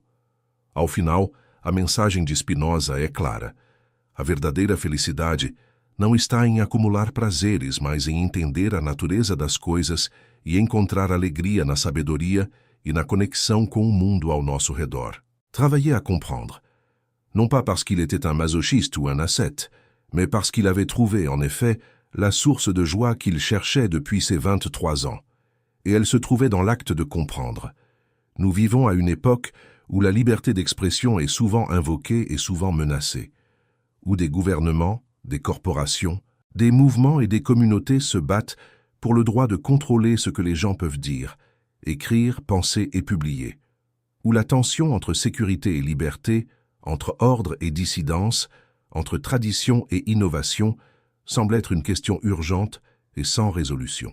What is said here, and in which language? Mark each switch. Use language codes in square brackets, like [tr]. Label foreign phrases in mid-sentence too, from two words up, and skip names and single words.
[pt] Ao final, a mensagem de Spinoza é clara. A verdadeira felicidade não está em acumular prazeres, mas em entender a natureza das coisas e encontrar alegria na sabedoria e na conexão com o mundo ao nosso redor. [fr] Travailler à comprendre. Non pas parce qu'il était un masochiste ou un ascète, mais parce qu'il avait trouvé, en effet, la source de joie qu'il cherchait depuis ses 23 ans. Et elle se trouvait dans l'acte de comprendre. Nous vivons à une époque où la liberté d'expression est souvent invoquée et souvent menacée, où des gouvernements, des corporations, des mouvements et des communautés se battent pour le droit de contrôler ce que les gens peuvent dire, écrire, penser et publier, où la tension entre sécurité et liberté, entre ordre et dissidence, entre tradition et innovation, semble être une question urgente et sans résolution.